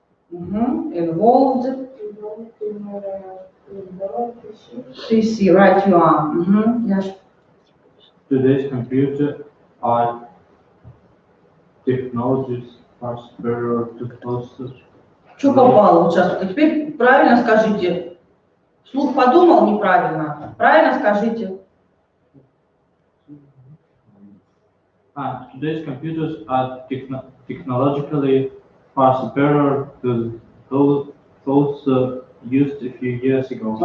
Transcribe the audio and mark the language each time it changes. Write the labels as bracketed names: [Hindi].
[English] Involved. PC, right, you are. Yes. Today's computer are technologies are superior to closest. [Russian] Что попало вот сейчас? А теперь правильно скажите. Вслух подумал неправильно. Правильно скажите. [English] Today's computers are technologically far superior to those used a few years ago.